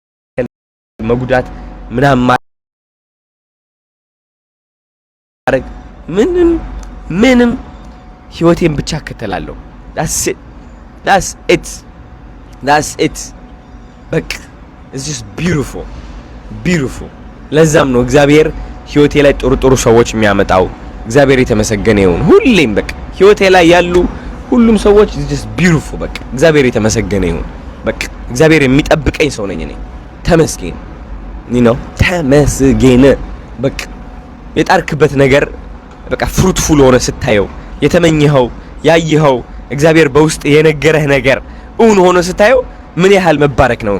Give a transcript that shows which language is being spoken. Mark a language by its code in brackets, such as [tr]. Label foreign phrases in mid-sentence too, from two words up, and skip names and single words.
[am] መጉዳት ምናምን ማረግ ምንም ህይወቴን ብቻ እከተላለሁ። [en] that's it [am] በቃ it's [en] just beautiful [am] ለዛም ነው እግዚአብሔር ህይወቴ ላይ ጥሩ ሰዎች የሚያመጣው። እግዚአብሔር የተመሰገነ ይሁን። ሁሌም በቃ ህይወቴ ላይ ያሉ ሁሉም ሰዎች [en] it's just beautiful [am] በቃ እግዚአብሔር የተመሰገነ ይሁን። በቃ እግዚአብሔር የሚጠብቀኝ ሰው ነኝ እኔ። ተመስገን ተመስገን። በቃ የጣርክበት ነገር በቃ ፍሩትፉል ሆነ ስታየው፣ የተመኘኸው ያየኸው እግዚአብሔር በውስጥ የነገረህ ነገር እውን ሆኖ ስታየው ምን ያህል መባረክ ነው፣